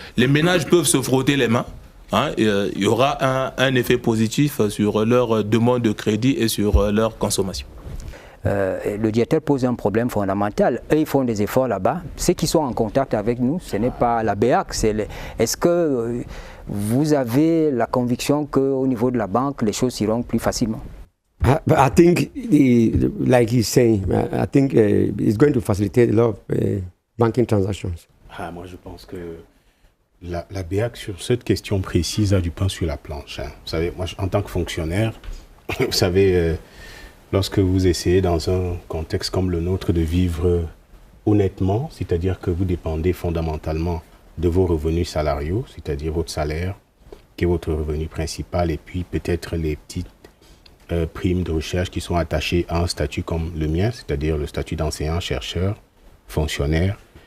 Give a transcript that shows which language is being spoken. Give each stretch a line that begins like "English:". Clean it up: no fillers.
French: Les ménages peuvent se frotter les mains. Il y aura un effet positif sur leur demande de crédit et sur leur consommation. Le directeur pose un problème fondamental. Eux, ils font des efforts là-bas. Ceux qui sont en contact avec nous, ce n'est pas la BEAC. Est-ce que vous avez la conviction qu'au niveau de la banque, les choses iront plus facilement?
English: I think, like he's saying, I think it's going to facilitate a lot of banking transactions.
French: Moi, je pense que la BEAC, sur cette question précise, a du pain sur la planche. Vous savez, moi, en tant que fonctionnaire, vous savez, lorsque vous essayez dans un contexte comme le nôtre de vivre honnêtement, c'est-à-dire que vous dépendez fondamentalement de vos revenus salariaux, c'est-à-dire votre salaire, qui est votre revenu principal, et puis peut-être les petites primes de recherche qui sont attachées à un statut comme le mien, c'est-à-dire le statut d'enseignant, chercheur, fonctionnaire.